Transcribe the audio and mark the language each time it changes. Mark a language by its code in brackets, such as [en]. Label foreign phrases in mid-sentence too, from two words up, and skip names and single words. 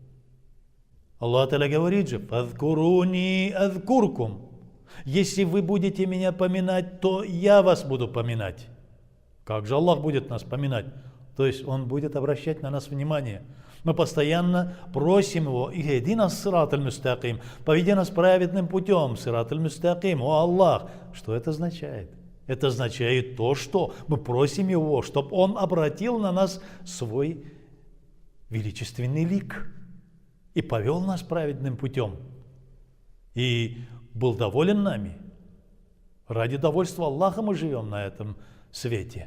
[ar] الله تعالى [ru] говорит же: [ar] «فاذكروني أذكركم». [ru] Если вы будете меня поминать, то я вас буду поминать. Как же Аллах будет нас поминать? То есть Он будет обращать на нас внимание. Мы постоянно просим Его: [ar] «اهدنا الصراط المستقيم», [ru] поведи нас праведным путем, [ar] الصراط المستقيم, [ru] о Аллах. Что это означает? Это означает то, что мы просим Его, чтобы Он обратил на нас свой величественный лик и повел нас праведным путем, и был доволен нами. Ради довольства Аллаха мы живем на этом свете.